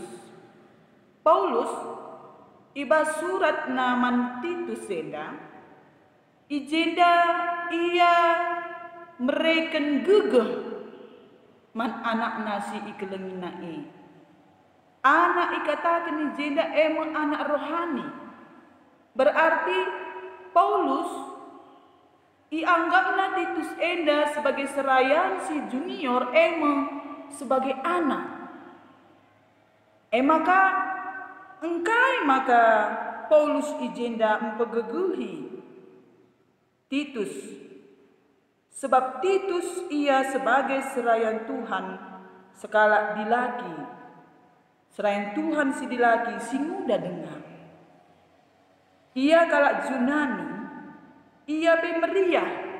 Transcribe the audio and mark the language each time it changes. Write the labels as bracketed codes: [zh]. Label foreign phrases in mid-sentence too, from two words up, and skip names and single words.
[btx] Paulus, iba surat naman Titus enda, ijenda ia mereken gegeh man anak nasi ikelengina anak ikatakan ijenda [id] emang anak rohani berarti Paulus [btx] ianggapna Titus enda [id] sebagai serayan [btx] si junior [id] emang sebagai anak [btx] maka Paulus ijenda mempegeguhi Titus sebab Titus ia sebagai serayan Tuhan sekala dilaki serayan Tuhan si dilaki si muda dengar ia kalak Junani ia pemeriah